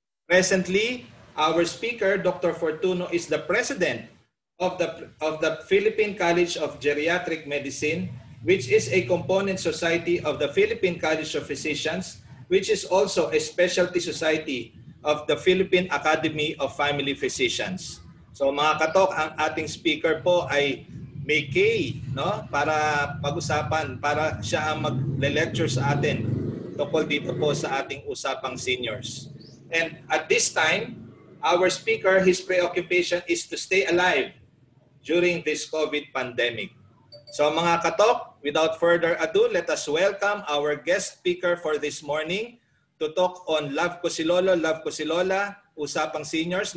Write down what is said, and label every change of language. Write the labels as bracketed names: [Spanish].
[English] Presently, our speaker, Dr. Fortuno, is the president of the Philippine College of Geriatric Medicine, which is a component society of the Philippine College of Physicians, which is also a specialty society of the Philippine Academy of Family Physicians. [Filipino] So mga katok, ang ating speaker po ay may K, no? Para pag-usapan, para siya ang mag-lecture sa atin tungkol dito po sa ating usapang seniors. [English] And at this time, our speaker, his preoccupation is to stay alive during this COVID pandemic. So mga katok, without further ado, let us welcome our guest speaker for this morning to talk on Love Ko Si Lolo, Love Ko Si Lola, Usapang Seniors.